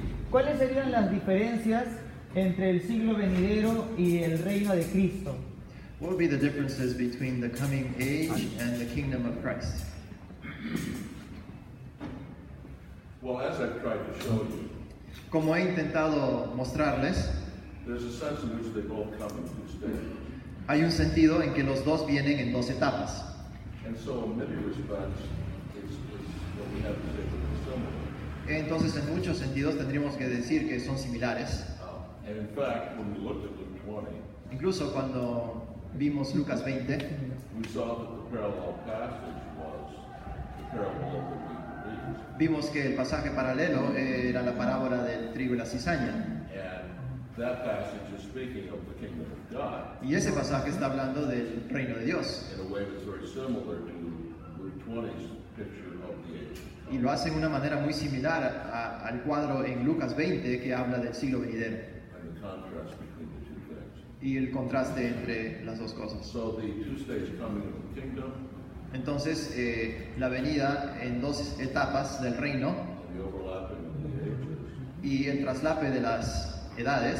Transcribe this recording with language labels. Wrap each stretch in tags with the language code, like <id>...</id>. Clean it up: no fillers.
<es>¿Cuáles serían las diferencias entre el siglo venidero y el reino de Cristo?</es> <en>What would be the differences between the coming age and the kingdom of Christ? Well, as I've tried to show you,</en> <es>Como he intentado mostrarles,</es> <en>there's a sense in which they both come in two stages.</en> <es>hay un sentido en que los dos vienen en 2 etapas.</es> <en>And so, in many respects, it's what we have to say is similar.</en> <es>Entonces, en muchos sentidos tendríamos que decir que son similares.</es> <en>And in fact, when we looked at Luke 20,</en> <es>Incluso cuando vimos Lucas 20,</es> <en>we saw that the parallel passage was the parable of the wheat and weeds.</en> <es>vimos que el pasaje paralelo era la parábola del trigo y la cizaña.</es> <en>And that passage is speaking of the kingdom of God</en> <es>Y ese pasaje está hablando del reino de Dios.</es> <en>in a way that's very similar to Luke 20's picture of the age.</en> <es>Y lo hace de una manera muy similar al cuadro en Lucas 20 que habla del siglo venidero.</es> <en>And the contrast between the two things.</en> <es>y el contraste entre las dos cosas.</es> <en>So the two-stage coming of the kingdom</en> <es>Entonces, la venida en dos etapas del reino</es> <en>and the overlapping of the ages</en> <es>y el traslape de las edades</es>